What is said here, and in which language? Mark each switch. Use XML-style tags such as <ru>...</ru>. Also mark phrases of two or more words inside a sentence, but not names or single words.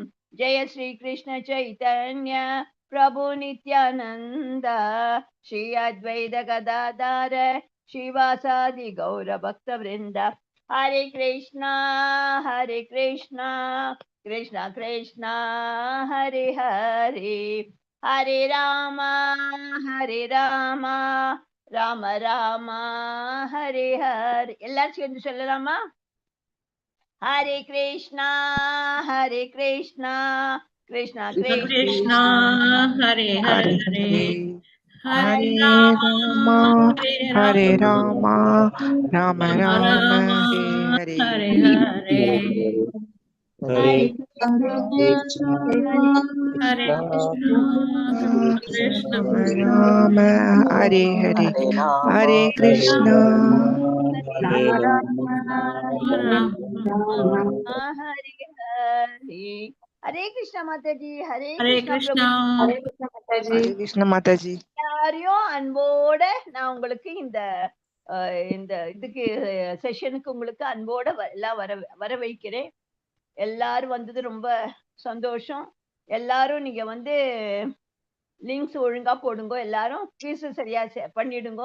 <sa>जय श्री कृष्ण चैतन्य प्रभु नित्यानंद श्री अद्वैत गदाधर श्रीवासादि गौर भक्त वृंद हरे कृष्ण हरे कृष्ण कृष्ण कृष्ण हरे हरे हरे राम हरे राम राम राम हरे हरे.</sa> <ta>எல்லாரும் சேர்ந்து சொல்லலாமா?</ta> <sa>हरे कृष्ण हरे कृष्ण कृष्ण कृष्ण हरे Hare Hare, Hare Hare राम हरे राम राम Rama Rama, Rama, Hare Hare Hare. Hare, हरे कृष्ण, हरे कृष्ण कृष्ण Rama Krishna, राम हरे हरे। हरे कृष्ण. राम राम, Rama. हरे हरे. हरे कृष्ण माताजी हरे Hare Krishna Krishna, Prabhu. हरे कृष्ण माताजी.</sa> <ta>எல்லாரையும் அன்போட நான் உங்களுக்கு இந்த இந்த இதுக்கு செஷனுக்கு உங்களுக்கு அன்போட எல்லாம் வர வைக்கிறேன். எல்லாரும் வந்தது ரொம்ப சந்தோஷம். எல்லாரும் நீங்க வந்து லிங்க்ஸ் ஒழுங்கா போடுங்க, எல்லாரும் ஃபீஸ் சரியா பண்ணிடுங்க.</ta>